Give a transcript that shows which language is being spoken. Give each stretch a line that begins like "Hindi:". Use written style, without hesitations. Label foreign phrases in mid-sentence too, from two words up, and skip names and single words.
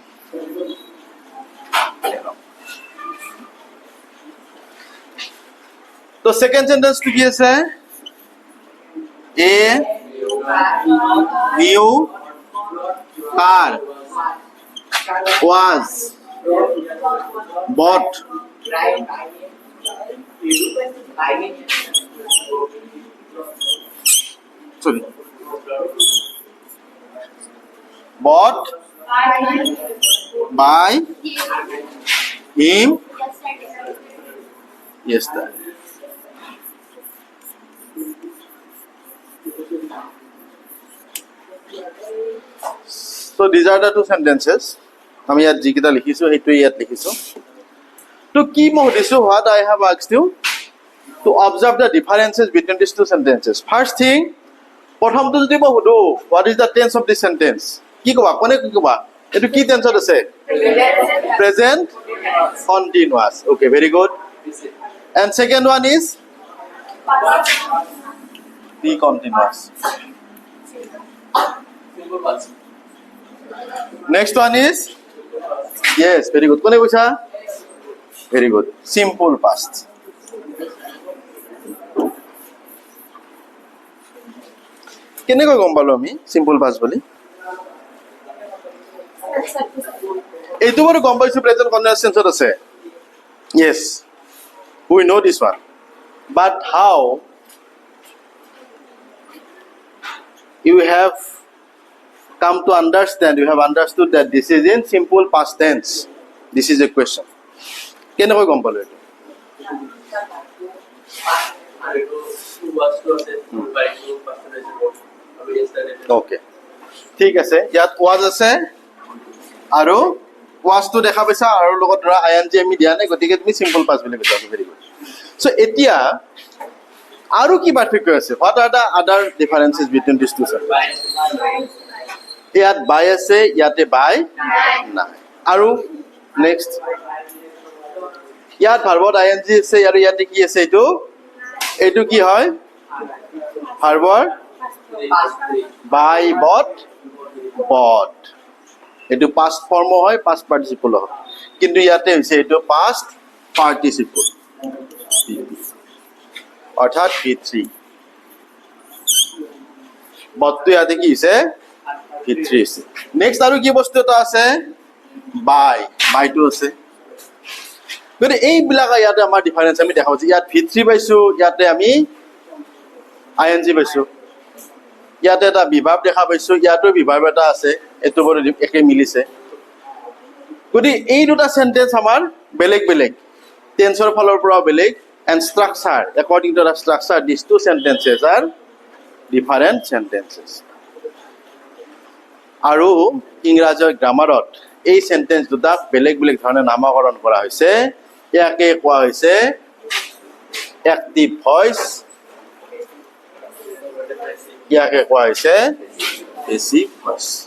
Assamese: তো
English: second sentenceটো
Assamese: কি আছে?
English: a new car was bought sorry bought by him yesterday. So these are the two sentences.
Assamese: আমি ইয়াত যিকেইটা লিখিছো সেইটোৱে ইয়াত লিখিছো। তো কি মই সুধিছো,
English: what I have asked you to observe the differences between these two sentences. First thing,
Assamese: প্ৰথমটো যদি মই সুধো
English: what is the tense of this sentence,
Assamese: কি ক'বা? কোনে কি ক'বা? এইটো কি টেন্সত আছে?
English: Present continuous. Okay, very good. And second one is be continuous. Next one is yes, very good.
Assamese: কোনে কৈছা?
English: Very good. Simple past.
Assamese: কেনেকৈ গম পালো আমি
English: simple past
Assamese: বুলি? এইটো বাৰু গম পাইছো
English: present continuous tenseত
Assamese: আছে।
English: Yes, we know this one. But how you have come to understand, you have understood that this is in simple past tense? This is a question.
Assamese: কেনেকৈ গম পালো এইটো? Okay, ঠিক আছে। ইয়াত was আছে আৰু was টো দেখা পাইছা আৰু লগত ধৰা ing আমি দিয়া নাই, গতিকে তুমি
English: simple past
Assamese: বুলি কৈছা।
English: very good.
Assamese: সো এতিয়া আৰু কি পাৰ্থক্য আছে?
English: What are the other differences between these two sentences?
Assamese: ইয়াত by আছে, ইয়াতে by নাই। আৰু নেক্সট, ইয়াত ভাৰ্বত ing আছে আৰু ইয়াতে কি আছে? এইটো কি হয়? ভাৰ্বৰ
English: by bought bought।
Assamese: এইটো
English: past form
Assamese: হয়,
English: past participle
Assamese: হয়, কিন্তু ইয়াতে হৈছে এইটো
English: past participle,
Assamese: অৰ্থাৎ V3। বটটো ইয়াতে কি হৈছে? V3 আছে। নেক্সট আৰু কি বস্তু এটা আছে? by টো আছে। গতিকে এইবিলাক ইয়াতে আমাৰ ডিফাৰেন্স আমি দেখা পাইছো। ইয়াত V3 পাইছো, ইয়াতে আমি ing পাইছো। ইয়াতে এটা বিভাৱ দেখা পাইছো, ইয়াতো বিভাৱ এটা আছে, এইটো বাৰু একে মিলিছে। গতিকে এই দুটা সেন্টেন্স আমাৰ বেলেগ বেলেগ, টেন্সৰ ফালৰ পৰাও বেলেগ,
English: and structure, according to the structure, these two sentences are different sentences.
Assamese: আৰু ইংৰাজীৰ গ্ৰামাৰত এই সেন্টেন্স দুটা বেলেগ বেলেগ ধৰণে নামকৰণ কৰা হৈছে। ইয়াকে কোৱা হৈছে
English: active voice,
Assamese: ইয়াকে কোৱা হৈছে
English: passive voice.